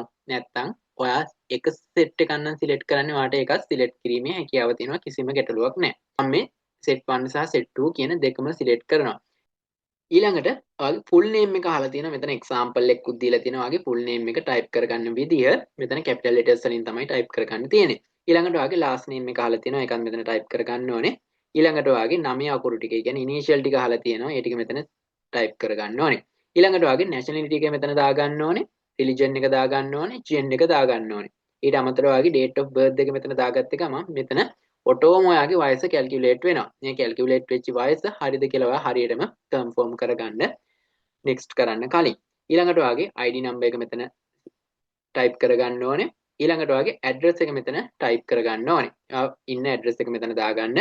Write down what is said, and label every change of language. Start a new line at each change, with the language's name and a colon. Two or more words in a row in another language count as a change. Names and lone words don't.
Sinhala: නැත්නම් ඔයා එක set එකක් නම් සිලෙක්ට් කරන්නේ ඔයාට එකක් සිලෙක්ට් කිරීමේ හැකියාව තියෙනවා. කිසිම ගැටලුවක් නැහැ. මම මේ set 1 සහ set 2 කියන දෙකම සිලෙක්ට් කරනවා. ඊළඟට ඔයාගේ
English: full name
Sinhala: එක අහලා තියෙනවා. මෙතන example එකකුත් දීලා තියෙනවා. ඔයාගේ
English: full name
Sinhala: එක type කරගන්න විදිය මෙතන
English: capital letters
Sinhala: වලින් තමයි type කරගන්න තියෙන්නේ. ඊළඟට ඔයාගේ last name එක අහලා තියෙනවා. ඒකත් මෙතන type කරගන්න ඕනේ. ඊළඟට ඔයාගේ නමේ අකුරු ටික, ඒ කියන්නේ initial ටික අහලා තියෙනවා. ඒ ටික මෙතන type කරගන්න ඕනේ. ඊළඟට ඔයාගේ nationality එක මෙතන දාගන්න ඕනේ. religion එක දාගන්න ඕනේ. gen එක දාගන්න ඕනේ. ඊට අමතරව ඔයාගේ
English: date of birth
Sinhala: එක මෙතන දාගත්ත ගමන් මෙතන ඔටෝම ඔයාගේ වයස කැල්කියුලේට් වෙනවා. මේ කැල්කියුලේට් වෙච්ච වයස හරියද කියලා ඔයා හරියටම කන්ෆර්ම් කරගන්න next කරන්න කලින්. ඊළඟට ඔයාගේ
English: ID number
Sinhala: එක මෙතන type කරගන්න ඕනේ. ඊළඟට ඔයාගේ address එක මෙතන type කරගන්න ඕනේ. ඉන්න address එක මෙතන දාගන්න.